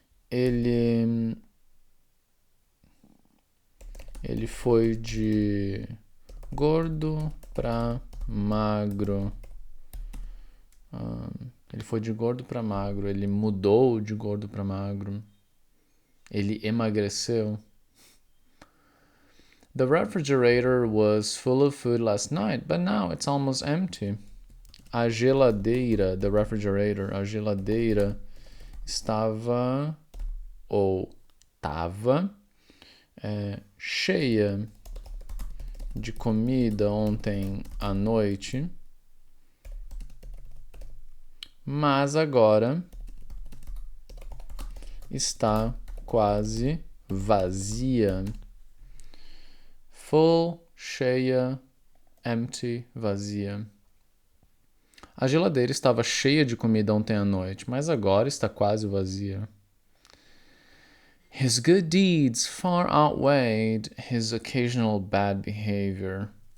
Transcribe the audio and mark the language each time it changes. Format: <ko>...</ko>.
<pt>Ele foi de gordo para magro. Ele foi de gordo para magro. Ele mudou de gordo para magro. Ele emagreceu.</pt> <en>The refrigerator was full of food last night, but now it's almost empty.</en> <pt>A geladeira,</pt> <en>the refrigerator,</en> <pt>a geladeira estava ou tava cheia de comida ontem à noite, mas agora está quase vazia. Full, cheia, empty, vazia. A geladeira estava cheia de comida ontem à noite, mas agora está quase vazia.</pt> <en>His good deeds far outweighed his occasional bad behavior.</en>